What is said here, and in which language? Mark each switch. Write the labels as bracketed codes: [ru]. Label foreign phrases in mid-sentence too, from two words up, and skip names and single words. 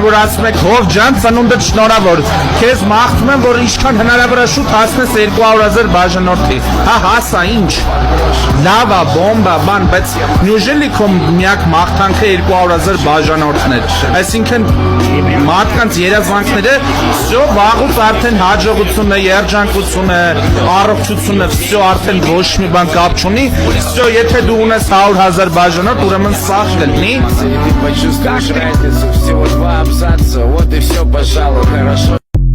[hy] որ ասում եք հով ջան ծնունդդ շնորհավոր, քեզ մաղթում եմ, որ ինչքան հնարավոր է շուտ հասնես 200,000 բաժանորդի, հա հասա ինչ, լավ է, բոմբա, բան, բայց նյուժելի քո միակ մաղթանքը 200,000 բաժանորդներ, այսինքն մարդկանց երազանքները, վсё վաղուց արդեն հաջողությունը, երջանկությունը, առողջությունը, վсё արդեն ոչ մի բան կապ չունի, վсё եթե դու ունես 100,000 բաժանորդ, ուրեմն սաղ կլինի [ru] Почувствуешь разницу, всего 2 абзаца, вот и все, пожалуй, хорошо.